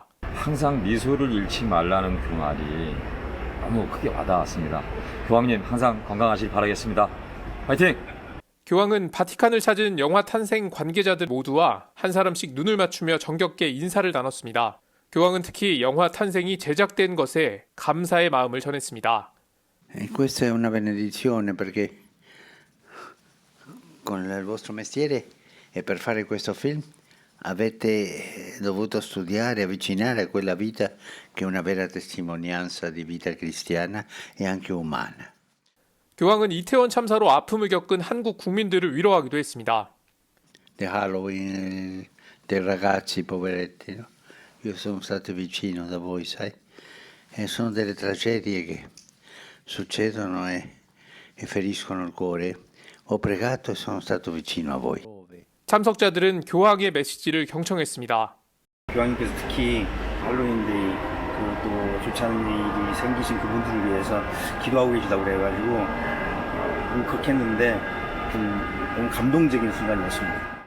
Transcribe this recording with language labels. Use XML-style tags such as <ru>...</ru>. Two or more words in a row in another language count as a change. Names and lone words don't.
<ko>항상 미소를 잃지 말라는 그 말이 너무 크게 와닿았습니다. 교황님 항상 건강하시길 바라겠습니다. 화이팅! 교황은 바티칸을 찾은 영화 탄생 관계자들 모두와 한 사람씩 눈을 맞추며 정겹게 인사를 나눴습니다. 교황은 특히 영화 탄생이 제작된 것에 감사의 마음을 전했습니다.</ko> <it>Questa è una benedizione perché con il vostro mestiere e per fare questo film avete dovuto studiare, avvicinare a quella vita che è una vera testimonianza di vita cristiana e anche umana.</it> <ko>교황은 이태원 참사로 아픔을 겪은 한국 국민들을 위로하기도 했습니다.</ko> <it>The Halloween dei ragazzi poveretti, no? Io sono stato vicino da voi, sai? E sono delle tragedie che succedono e feriscono il cuore. Ho pregato e sono stato vicino a voi.</it> <ko>참석자들은 교황의 메시지를 경청했습니다. 교황님께서 특히 할로윈데이 또 좋지 않은 일이 생기신 그분들을 위해서 기도하고 계시다고 그래가지고 울컥했는데 좀 너무 감동적인 순간이었습니다.</ko>